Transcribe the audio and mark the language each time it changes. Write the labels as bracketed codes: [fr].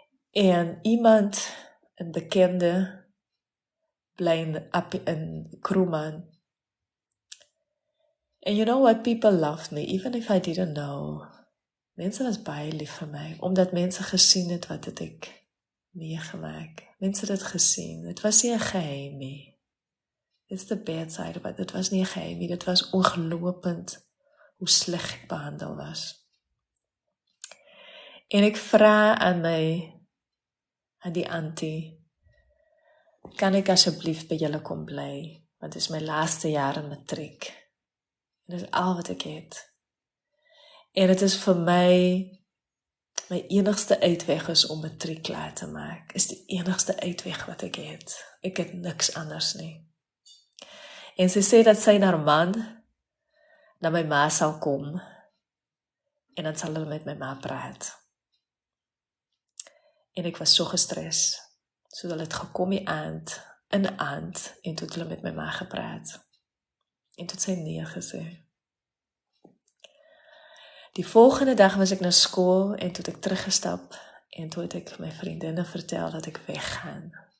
[af] En iemand, een bekende, bly in Kroeman. [en] And you know what, people loved me, even if I didn't know. [af] Mense was baie lief vir my, omdat mense gesien het wat het ek meegemaak. Mense het dit gesien, het was nie 'n geheim nie. [en] It's the bad side, but [af] dit was nie 'n geheim nie, dit was ongelopend hoe sleg ek behandel was. En ek vra aan die auntie, kan ek asseblief by julle kom bly, want dit is my laaste jaar in matriek. En dit is al wat ek het. En dit is vir my enigste uitweg is om matriek klaar te maak. Is die enigste uitweg wat ek het. Ek het niks anders nie. En sy sê dat sy na haar man, na my ma sal kom, en dan sal hulle met my ma praat. En ek was so gestres, so hulle het gekom in die aand, en toe het hulle met my ma gepraat. En toe het sy nee gesê. Die volgende dag was ek na skool, en toe het ek teruggestap, en toe het ek my vriendinne vertel dat ek weggaan.